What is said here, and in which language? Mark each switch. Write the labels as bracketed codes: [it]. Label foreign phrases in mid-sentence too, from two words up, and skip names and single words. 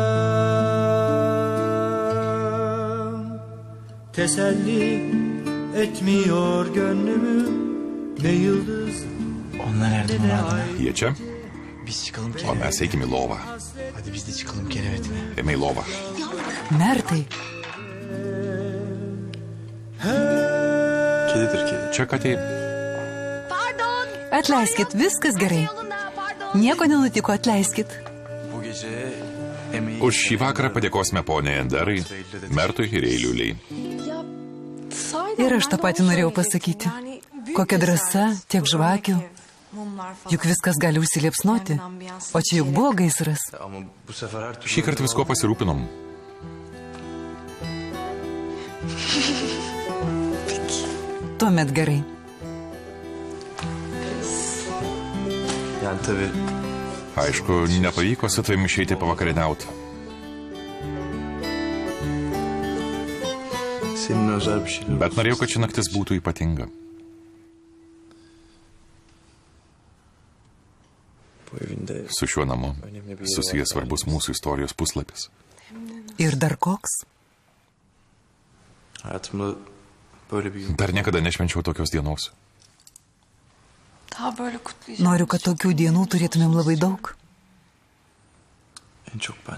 [tr] Teselli etmiyor gönlümü ne yıldız Onlar her ne zaman de vardı. ay. [lt] Jie čia, [tr] Biz çıkalım [lt] o mes [tr] kerevetine. [lt] eikime į lovą. [tr] Hadi biz de çıkalım kerevetine. [lt] Eime į lovą. Mertai, [tr] Kedidir kedi. [lt] Čia katė. atleiskit, viskas gerai. Nieko nenutiko, atleiskit. [tr] Bu gece emeği... [lt] Už šį vakarą padėkosime poniai Enderai, Mertui ir Eiliuliai. Ir aš tą patį norėjau pasakyti. Kokia drąsa, tiek žvakių. Juk viskas gali užsiliepsnoti. O čia juk buvo gaisras. [tr] Ama bu sefer her türlü... [lt] Šį kartą visko pasirūpinom. Tuomet gerai. [tr] Yani tabii [lt] Aišku, nepavyko su tavimi išeiti pavakarieniauti. [tr] senin özel bir şeyler... [lt] Bet norėjau, kad ši naktis būtų ypatinga. [tr] Bu evinde [lt] Su šiuo namu susijęs svarbus mūsų istorijos puslapis. Ir dar koks? [tr] hayatımda böyle bir gün... [lt] Dar niekada nešvenčiau tokios dienos. [tr] Daha böyle kutlayacağım. [lt] Noriu, kad tokių dienų turėtumėm labai daug. [tr] En çok ben.